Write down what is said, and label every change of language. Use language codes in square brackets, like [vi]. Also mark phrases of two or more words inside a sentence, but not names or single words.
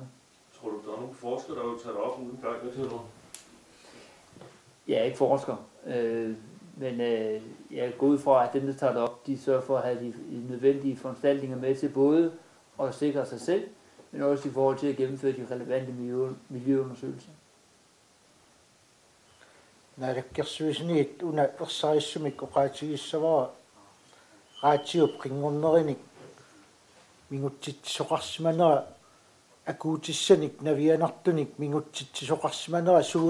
[da] Tror du, der er nogle forskere, der vil tage det op uden gang? Hvad siger du? Jeg er ikke forsker, men jeg går ud fra, at dem, der tager det op, de sørger for at have de nødvendige foranstaltninger med til både at sikre sig selv, men også i forhold til at gennemføre de relevante miljøundersøgelser. [kl] Naalakkersuisniit una ersarisumik oqaatigissaraa raatiup qinngornerinik mingutsitsoqarsimanera akuutissanik navianartunik mingutsitsoqarsimanera